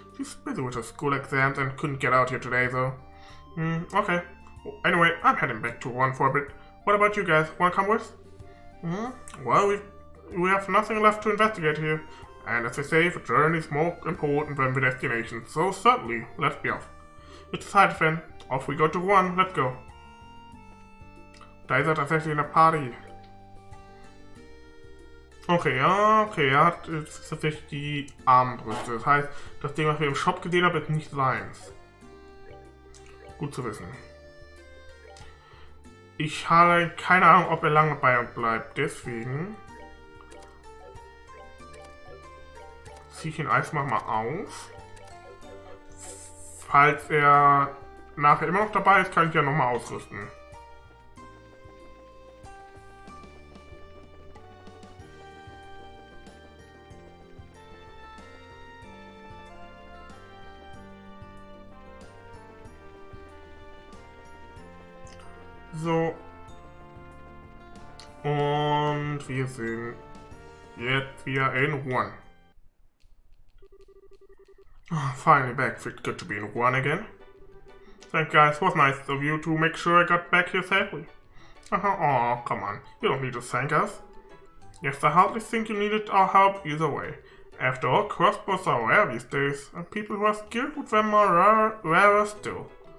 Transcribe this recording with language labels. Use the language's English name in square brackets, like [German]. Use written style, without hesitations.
[English] She's busy with her school exams and couldn't get out here today though. Okay. Well, anyway, I'm heading back to one for a bit. What about you guys? Wanna come with? Well, we have nothing left to investigate here. And as they say, the journey is more important than the destination, so certainly, let's be off. It's decided then. Off we go to one, let's go. [German] Da ist er tatsächlich in der Party. Okay, er hat tatsächlich die Armbrüste. Das heißt, das Ding, was wir im Shop gesehen haben, ist nicht seins. Gut zu wissen. Ich habe keine Ahnung, ob er lange bei uns bleibt, deswegen ziehe ich ihn einfach mal auf. Falls er nachher immer noch dabei ist, kann ich ja nochmal ausrüsten. So. Und wir sind jetzt wieder in One. [English] Finally back. Feels good to be in one again. Thanks guys, was nice of you to make sure I got back here safely. Aw, come on. You don't need to thank us. Yes, I hardly think you needed our help either way. After all, crossbows are rare these days, and people who are skilled with them are rarer still.